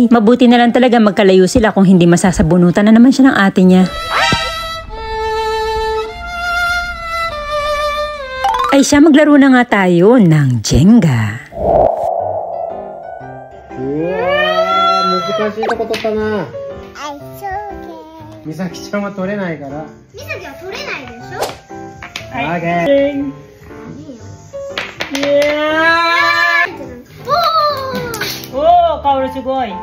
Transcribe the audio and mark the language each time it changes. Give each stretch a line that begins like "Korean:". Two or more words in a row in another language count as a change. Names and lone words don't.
Filipino: Mabuti na lang talaga magkalayo sila kung hindi masasabunutan na naman siya ng ate niya. Ay siya, maglaro na nga tayo ng Jenga.
Japanese: Wow, 難しいとこ取ったな。美咲ちゃんは取れないから。美咲は取れないでしょ。オッケー。おー、カオルすごい。